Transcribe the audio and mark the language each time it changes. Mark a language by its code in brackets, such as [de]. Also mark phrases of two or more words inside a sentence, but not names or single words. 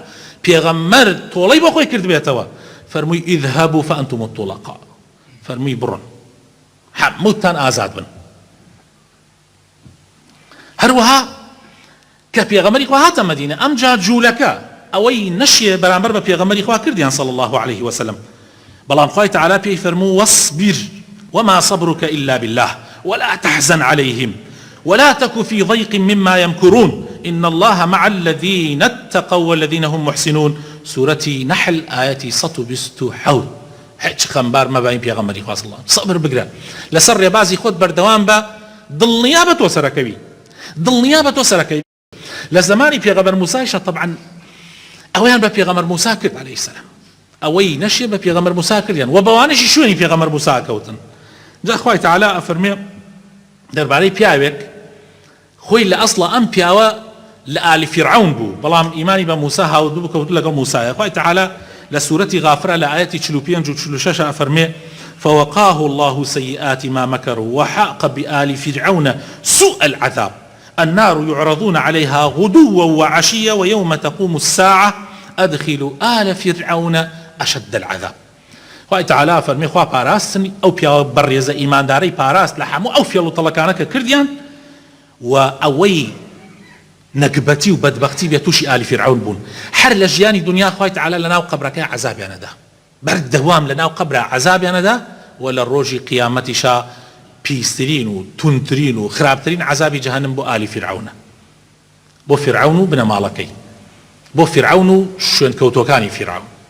[ckb] پێغەمبەر تۆڵەی بۆ خۆی کردبێتەوە، فەرمووی [ar] اذهبوا فأنتم الطلقاء، [ckb] فەرمووی بڕۆن هەمووتان ئازاد بن. هەروەها کە پێغەمبەری خوا هاتە مەدینە، ئەمجا جوولەکە ئەوەی نەشیە بەرامبەر بە پێغەمبەری خوا کردیان [ar] صلی الله عليه وسلم، [ckb] بەڵام خوای تەعالی پێی فەرموو [ar] واصبر وما صبرك إلا بالله ولا تحزن عليهم ولا تك في ضيق مما يمكرون إن الله مع الذين اتقوا والذين هم محسنون. سورة نحل آية 127. [ckb] هیچ خەمبار مەبین پێغەمبەری خوا [ar] صلی الله علیه و سلم. [ckb] سەبر بگرە لەسەر ڕێبازی خۆت بەردەوام بە، دڵنیا بە تۆ سەرەکەوی، دڵنیا بە تۆ سەرەکەوی. لە زمانی پێغەمبەر موسایشە طبعا ئەویان بە پێغەمبەر موسا کرد [ar] عەلەیهی السەلام، [ckb] ئەوەی نەشێ بە پێغەمبەر موسا کردیان و بەوانەشی شوێنی پێغەمبەر موسا کەوتن. جا خوای تەعالی ئەفەرمێ دەربارەی پیاوێک خۆی لە ئەسڵە ئەم پیاوە لە ئالی فیرعون بوو، بەڵام ئیمانی بە موسا هاوردوو بوو کەوتو لەگەڵ موسایە. خوای تەعالی لە سوورەتی غافرە لە ئاەتی 45 و 46 ئەفەرمێ [ar] فوقاه الله سيئات ما مكروا وحاق بآل فرعون سوء العذاب النار يعرضون عليها غدوا وعشيا ويوم تقوم الساعة أدخلوا آل فرعون أشد العذاب. [ckb] خوای تەعالی فەرمێ خوا پاراستنی ئەو پیاوە بەڕێزە ئیماندارەی پاراست لە هەموو ئەو فێڵوتەڵەکانە کە کردیان، و ئەوەی نەکبەتی و بەدبەختی بێت تووشی ئالی فیرعون بوون. هەر لە ژیانی دنیا خوای تەعالی لەناو قەبرەکەی عەزابیانەدا، بەردەوام لەناو قەبرە عەزابیانەدا، و لە ڕۆژی قیامەتیشا پیسترین و تونترین و خراپترین عەزابی جەهەنەم بۆ ئالی فیرعونە، بۆ فیرعون و بنەماڵەکەی، بۆ فیرعون و شوێنکەوتۆکانی فیرعون.